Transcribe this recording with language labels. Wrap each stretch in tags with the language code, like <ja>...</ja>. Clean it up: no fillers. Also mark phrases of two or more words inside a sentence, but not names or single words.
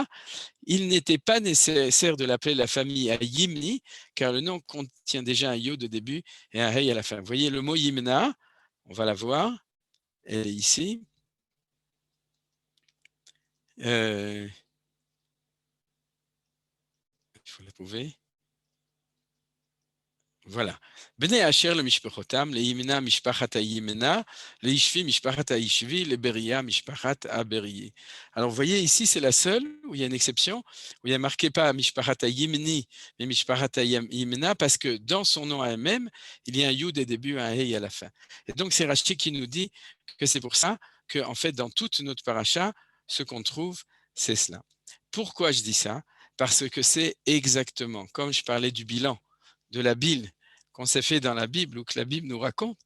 <fr>Il n'était pas nécessaire de l'appeler la famille à Yimni, car le nom contient déjà un Yod au début et un Hey à la fin. Vous voyez le mot Yimna, on va la voir, elle est ici. Il faut la trouver. Voilà.</fr> <he>בני אשר למשפחתם לימנה משפחת הימנה לישוי משפחת הישוי לבריעה משפחת הבריעי.</he> <fr>Alors vous voyez ici c'est la seule où il y a une exception, où il y a marqué pas</fr> <he>משפחת הימני,</he> <fr>mais</fr> <he>משפחת הימנה</he> <fr>parce que dans son nom à elle-même, il y a un Yud au début, un Hey à la fin. Et donc c'est Rashi qui nous dit que c'est pour ça que en fait dans toute notre paracha, ce qu'on trouve, c'est cela. Pourquoi je dis ça? Parce que c'est exactement comme je parlais du bilan, de la bile qu'on s'est fait dans la Bible ou que la Bible nous raconte.</fr>